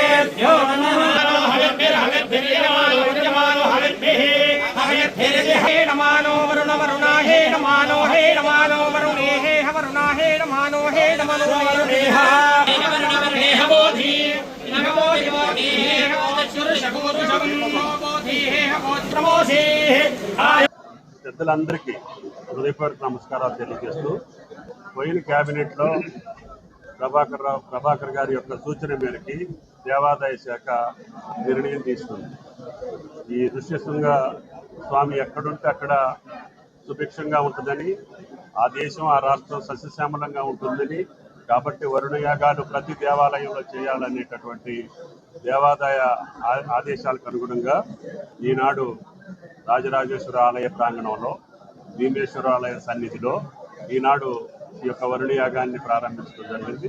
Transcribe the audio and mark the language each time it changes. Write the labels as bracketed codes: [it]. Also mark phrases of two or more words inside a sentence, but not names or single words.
[te] नमानो वरुण वरुणा हे नमानो वरुणे हे वरुणा हे नमानो वरुणे बोधि नमो बोधि हे बोधि हे बोधि పెద్దలందరికీ హృదయపూర్వక నమస్కారాలు తెలియజేస్తూ, పోయిన క్యాబినెట్లో ప్రభాకర్ గారి యొక్క సూచన మేరకి దేవాదాయ శాఖ నిర్ణయం తీసుకుంది. ఈ ఋష్యశృంగ స్వామి ఎక్కడుంటే అక్కడ సుభిక్షంగా ఉంటుందని, ఆ దేశం, ఆ రాష్ట్రం సస్యశ్యామలంగా ఉంటుందని, కాబట్టి వరుణ యాగాలు ప్రతి దేవాలయంలో చేయాలనేటటువంటి దేవాదాయ ఆదేశాలకు అనుగుణంగా ఈనాడు రాజరాజేశ్వర ఆలయ ప్రాంగణంలో, భీమేశ్వర ఆలయ సన్నిధిలో ఈనాడు ఈ యొక్క వరుణ యాగాన్ని ప్రారంభించడం జరిగింది.